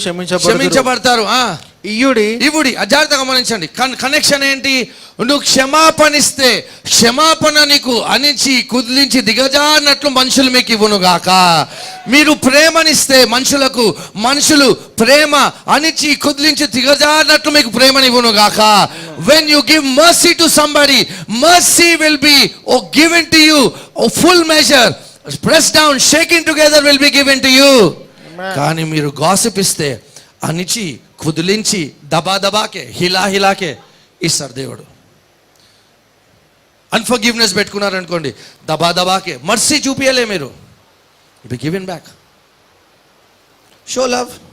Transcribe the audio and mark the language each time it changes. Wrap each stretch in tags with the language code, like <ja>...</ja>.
<te>క్షమించబడతారు. ఇవుడి అజాగ్రత్తగా గమనించండి. కనెక్షన్ ఏంటి? నువ్వు క్షమాపణిస్తే క్షమాపణ నీకు అణిచి కుదిలించి దిగజారినట్లు మనుషులు మీకు ఇవ్వను గాక. మీరు ప్రేమనిస్తే మనుషులకు, మనుషులు ప్రేమ అణిచి కుదిలించి దిగజారినట్లు మీకు ప్రేమనివ్వను గాక.</te> <en>When you give mercy to somebody, mercy will be given to you, full measure, pressed down, shaking together will be given to you.</en> <te>కానీ మీరు గాసిప్ ఇస్తే అణిచి కుదిలించి</te> <hi>దబా దబాకే హిలా హిలాకే</hi> <te>ఇస్తారు దేవుడు. అన్ఫర్గివ్నెస్ పెట్టుకున్నారనుకోండి,</te> <hi>దబా దబాకే</hi> <te>మర్సీ చూపియలే మీరు,</te> <en>It be given back. Show love.</en>